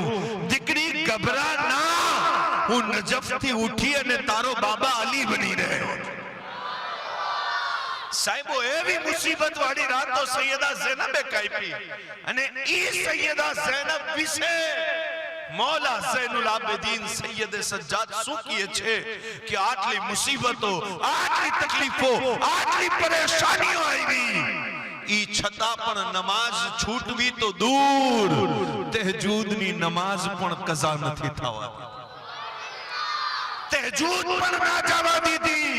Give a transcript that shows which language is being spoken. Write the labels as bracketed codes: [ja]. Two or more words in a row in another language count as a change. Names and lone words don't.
[gu] દીકરી ગભરા ના, હું નજફથી ઉઠી અને તારો બાબા અલી બની રહ્યો. સાહેબો એવી મુસીબત વાળી રાત તો સૈયદા ઝૈનબે કાપી. અને ઈ સૈયદા ઝૈનબ વિશે मौला ज़ैनुल आबिदीन सैयद सज्जाद શું કહે છે કે આટલી મુસીબતો, આટલી તકલીફો, આટલી પરેશાનીઓ આવી, ઈ છતાં પણ નમાઝ છૂટવી તો દૂર, તહજ્જુદની નમાઝ પણ કઝા નથી થવા, તહજ્જુદ પણ ના જવા દીધી.